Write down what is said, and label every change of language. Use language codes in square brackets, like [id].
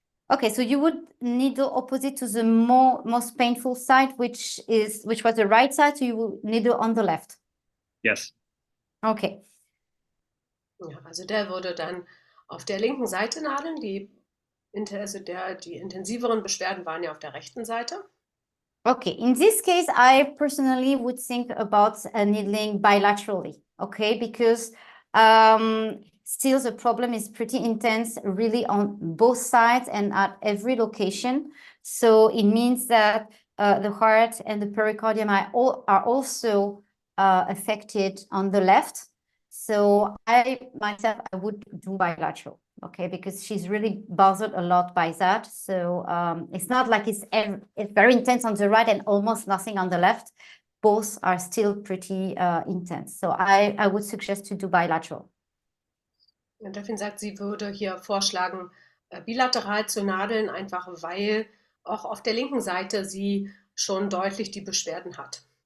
[en] Okay, so you would needle opposite to the most painful side, which was the right side, so you will needle on the left. Yes. Okay. [de] Ja, also der würde dann auf der linken Seite nadeln. Die intensiveren Beschwerden waren ja auf der rechten Seite. [en] Okay, in this case, I personally would think about needling bilaterally, okay, because still the problem is pretty intense, really on both sides and at every location. So it means that the heart and the pericardium are also affected on the left. So I would do bilateral, okay, because she's really bothered a lot by that. So it's not like it's very intense on the right and almost nothing on the left. Both are still pretty intense. So I would suggest to do bilateral. [de] Und Delphine sagt, sie würde hier vorschlagen, bilateral zu nadeln, einfach weil auch auf der linken Seite sie schon deutlich die Beschwerden hat.